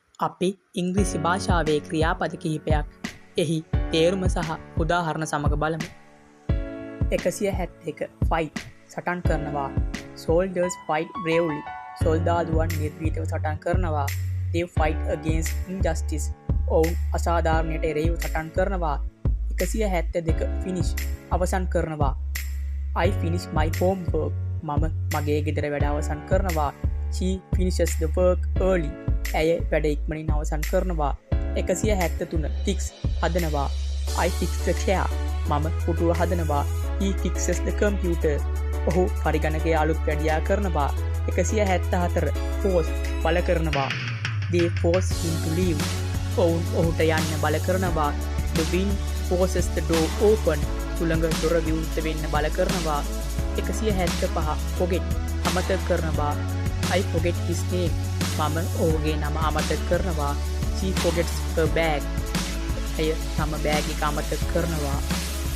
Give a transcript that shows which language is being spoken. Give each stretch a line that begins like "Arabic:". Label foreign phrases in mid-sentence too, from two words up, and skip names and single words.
Sinhala: අපි ඉංග්‍රීසි භාෂාවේ ක්‍රියාපද කිහිපයක් එහි තේරුම සහ උදාහරණ සමග බලමු. 171 fight සටන් කරනවා.
English: soldiers fight bravely.
Sinhala: සොල්දාදුවන් නිර්භීතව සටන් කරනවා.
English: they fight against injustice.
Sinhala: ඔවුන් අසාධාරණයට එරෙහිව සටන් කරනවා. 172 finish අවසන් කරනවා.
English: I finish my homework.
Sinhala: මම මගේ ගෙදර වැඩ අවසන් කරනවා.
English: she finishes the work early.
Sinhala: ඇය වැඩ ඉක්මනින් අවසන් කරනවා. 173 fix හදනවා.
English: I fix the chair.
Sinhala: මම පුටුව හදනවා.
English: he fixes the computer.
Sinhala: ඔහු පරිගණකයේ අලුත් වැඩියා කරනවා. 174 force බල කරනවා.
English: they force him to leave.
Sinhala: ඔවුන් ඔහුට යන්න බල කරනවා.
English: the wind forces the door open.
Sinhala: සුළඟ දොර විවෘත වෙන්න බල කරනවා. 175 forget අමතක කරනවා.
English: I forget his name.
Sinhala: මම ඔහුගේ නම අමතක කරනවා.
English: she forgets her bag.
Sinhala: ඇය තම බෑග් එක අමතක කරනවා.